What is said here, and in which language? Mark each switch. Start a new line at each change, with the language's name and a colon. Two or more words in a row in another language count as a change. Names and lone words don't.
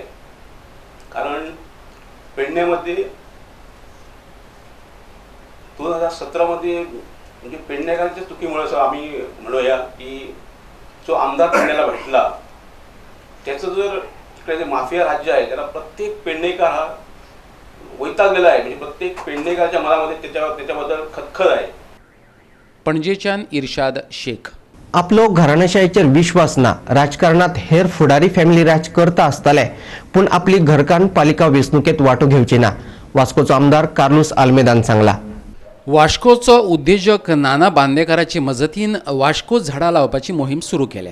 Marathi: कारण पेडण्यामध्ये 2017मध्ये म्हणजे पेडणेकरांच्या चुकीमुळे असं आम्ही म्हणूया की जो आमदार पेडण्याला भेटला त्याचं जर इकडे जे माफिया राज्य आहे त्याला प्रत्येक पेडणेकर हा वैतागलेला आहे. म्हणजे प्रत्येक पेडणेकरांच्या मनामध्ये त्याच्याबद्दल खतखत आहे.
Konkani: पणजेच्यान इर्शाद शेख. आपलो घराणेशाहीचेर विश्वास ना. राजकारणात हेर फुडारी फॅमिली राज करता आसतले पूण आपली घरकान्न पालिका वेंचणुकेत वांटो घेवची ना. वास्कोचो आमदार कार्लोस आल्मेदान सांगला. वाश्कोचो उद्देजक नाना बांदेकाराचे मजतीन वाश्को झाडां लावपाची मोहीम सुरू केल्या.